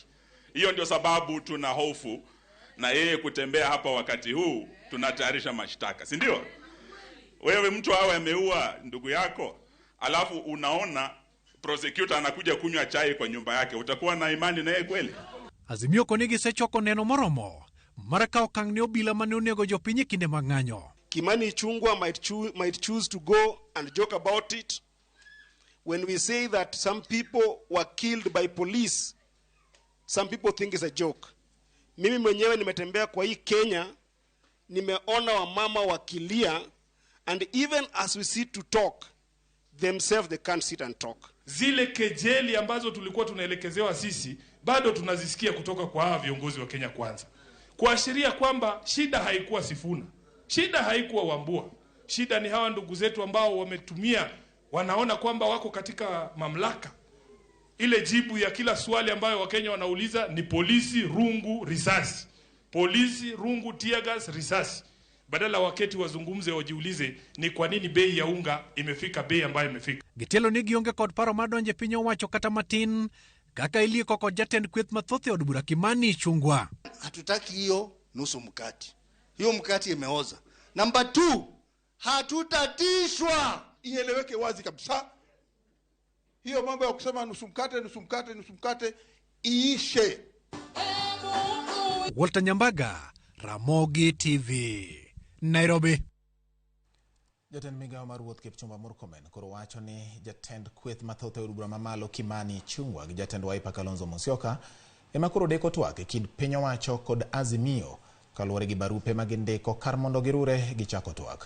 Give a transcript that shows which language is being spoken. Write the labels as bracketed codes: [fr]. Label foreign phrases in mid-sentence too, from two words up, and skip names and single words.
[sw] Hiyo ndio sababu tuna hofu na yeye kutembea hapa wakati huu tunatayarisha mashtaka, si ndio? Wewe mtu awe ameua ndugu yako, alafu unaona prosecutor anakuja kunywa chai kwa nyumba yake, utakuwa na imani na yeye kweli? [luo] Azimio konegi sechoko neno moromo maraka okang' ne obila mane onego jopiny kinde mang'anyo. [en] Kimani Ichung'wah might choose to go and joke about it. When we say that some people were killed by police, some people think it's a joke. [sw] Mimi mwenyewe nimetembea kwa hii Kenya, nimeona wamama wakilia, [en] and even as we sit to talk, themselves they can't sit and talk. [sw] Zile kejeli ambazo tulikuwa tunaelekezewa sisi, bado tunazisikia kutoka kwa hawa viongozi wa Kenya Kwanza. Kuashiria kwamba shida haikuwa Sifuna, shida haikuwa Wambua, shida ni hawa ndugu zetu ambao wametumia, wanaona kwamba wako katika mamlaka. Ile jibu ya kila swali ambayo Wakenya wanauliza ni polisi, rungu, risasi. Polisi, rungu, [en] tear gas, [sw] risasi. Badala waketi wazungumze wajiulize ni kwa nini bei ya unga imefika bei ambayo imefika. [luo] Gitelo ni gionge kod paro madonje piny owacho kata matin kaka iliko kod jatend kweth mathoth od bura Kimani Ichung'wah. [sw] Hatutaki hiyo nusu mkati. Hiyo mkati imeoza. [en] Number 2, [sw] hatutatishwa. Ieleweke wazi kabisa. Hiyo mambo ya kusema nusu mkate iishe. [luo] Walter Nyambaga, Ramogi TV, Nairobi. Jatend migao mar wuoth Kipchumba Murkomen koro wacho ni jatend kweth mathoth e od bura mamalo Kimani Ichung'wah gi jatend Wiper Kalonzo Musyoka ema koro deko twak e kind piny owacho kod Azimio kaluwore gi barupe magindiko kar mondo girure gichako twak.